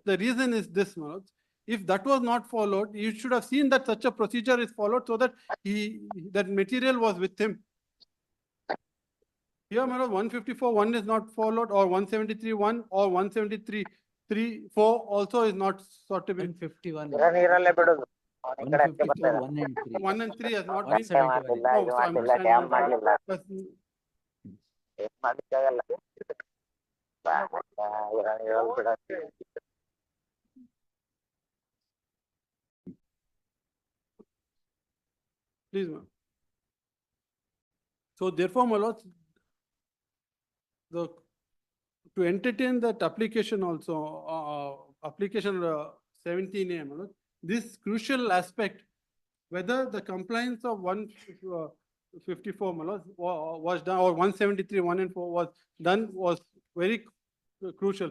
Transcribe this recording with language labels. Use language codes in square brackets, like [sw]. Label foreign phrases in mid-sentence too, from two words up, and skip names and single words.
[en] The reason is this, my lord. If that was not followed, you should have seen that such a procedure is followed so that that material was with him. Here, my lord, 154.1 is not followed, or 173.1 or 173.3.4 also is not sought to be. 151, [kn] ನೀರಲ್ಲೇ ಬಿಡುದು [en] 154, 1 and 3. 1 and 3 has not been. 171. No, so I'm saying- [kn] ಮಾಡ್ಲಿಲ್ಲ [en] but [kn] ಏನ್ ಮಾಡಕ್ಕಾಗಲ್ಲ ನೀರಲ್ಲಿ ಬಿಡಕ್ಕೆ [en] Please, ma'am. So therefore, my lords, to entertain that application also, application 17A, my lord, this crucial aspect, whether the compliance of 154, my lord, was done, or 173, 1 and 4 was done, was very crucial.